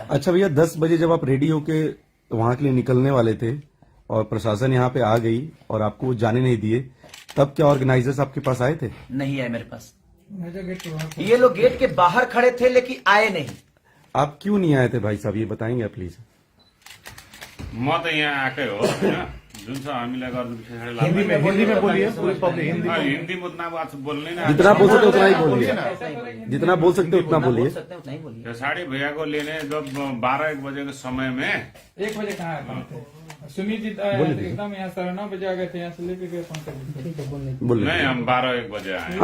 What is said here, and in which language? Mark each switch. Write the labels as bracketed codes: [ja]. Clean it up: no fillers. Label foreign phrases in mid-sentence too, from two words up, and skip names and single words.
[hi] अच्छा भैया, 10 बजे जब आप रेडी होके वहां के लिए निकलने वाले थे और प्रशासन यहाँ पे आ गई और आपको जाने नहीं दिए, तब क्या ऑर्गेनाइजर्स आपके पास आए थे? नहीं आए मेरे पास। ये लोग गेट के बाहर खड़े थे लेकिन आए नहीं। आप क्यों नहीं आए थे भाई साहब, ये बताएंगे आप प्लीज? [ne] म त यहाँ आएकै हो होइन, जुन छ हामीलाई गर्नु [hi] हिंदी में बोलिए, पूरी पब्लिक हिंदी में। [ne] हिन्दी म उतना बात बोल्नै न। [hi] जितना बोल सकते उतना ही बोलिए, जितना बोल सकते उतना बोलिए। बोल सकते हैं उतना ही बोलिए। त्यो साडी भैया को लेने जब 12-1 बजे के समय में 1 बजे कहाँ आए थे? सुमित जी एकदम यहाँ 9:30 बजे आ गए थे, यहाँ से लेके गए 5 बजे। बोलिए। नहीं, हम 12-1 बजे आए।